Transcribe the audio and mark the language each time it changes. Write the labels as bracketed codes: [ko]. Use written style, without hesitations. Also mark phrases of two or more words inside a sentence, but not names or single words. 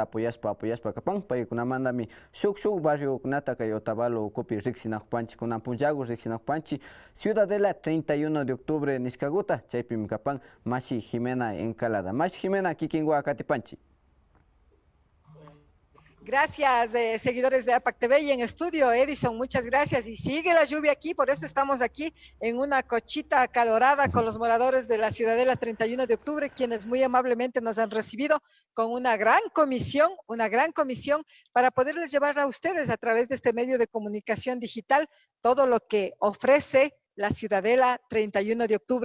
[qu] apoyaspa kapan paykunamandami shuk barriokunata kay Otavalo ukupi riqsinakpanchik kunan punllaku riqsinakpanchik Ciudadela 31 de octubre niskakuta chaypimi kapan Mashi Jimena Encalada. Mashi Jimena kikinwa katipanchik. [es] Gracias, seguidores de APAC TV y en estudio, Edison, muchas gracias. Y sigue la lluvia aquí, por eso estamos aquí en una cochita acalorada con los moradores de la Ciudadela 31 de octubre, quienes muy amablemente nos han recibido con una gran comisión para poderles llevar a ustedes a través de este medio de comunicación digital todo lo que ofrece la Ciudadela 31 de octubre.